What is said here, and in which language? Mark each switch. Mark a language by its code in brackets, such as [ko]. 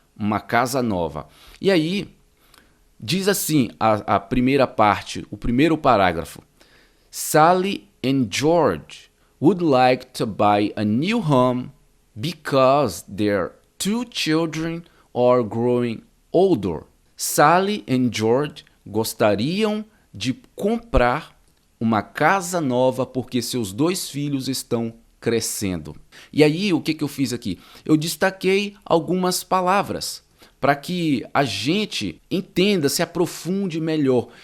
[pt] uma casa nova. E aí, diz assim a primeira parte, o primeiro parágrafo. [en] Sally and George would like to buy a new home because their two children are growing older. [pt] Sally and George gostariam de comprar uma casa nova porque seus dois filhos estão crescendo. E aí, o que eu fiz aqui? Eu destaquei algumas palavras para que a gente entenda, se aprofunde melhor.